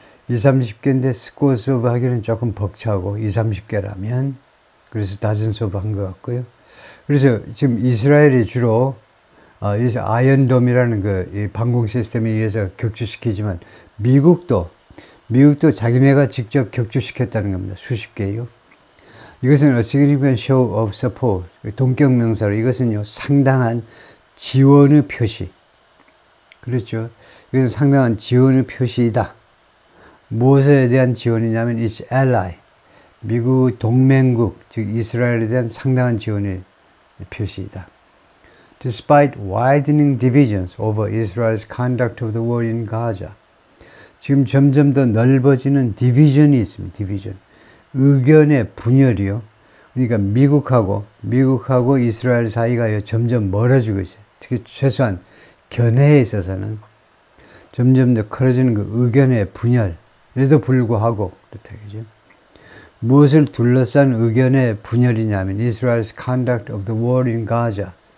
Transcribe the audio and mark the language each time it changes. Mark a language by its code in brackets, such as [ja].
[ko] 20-30개인데 scores of 하기는 조금 벅차고 20-30개라면 그래서 dozens of 한 것 같고요. 그래서 지금 이스라엘이 주로 아이언돔이라는 그 방공 시스템에 의해서 격추시키지만 미국도 자기네가 직접 격추시켰다는 겁니다. 수십 개요. [en] 이것은 a significant show of support. [ko] 동격 명사로 이것은요 상당한 지원의 표시. 그렇죠. 이것은 상당한 지원의 표시이다. 무엇에 대한 지원이냐면 [en] its ally. [ko] 미국 동맹국 즉 이스라엘에 대한 상당한 지원의 표시이다. [en] Despite widening divisions over Israel's conduct of the war in Gaza. [ko] 지금 점점 더 넓어지는 디비전이 있습니다. 디비전. 의견의 분열이요. 그러니까 미국하고 이스라엘 사이가 점점 멀어지고 있어요. 특히 최소한 견해에 있어서는 점점 더 커져지는 그 의견의 분열에도 불구하고 그렇다죠. 무엇을 둘러싼 의견의 분열이냐면 [en] Israel's conduct of the war in Gaza.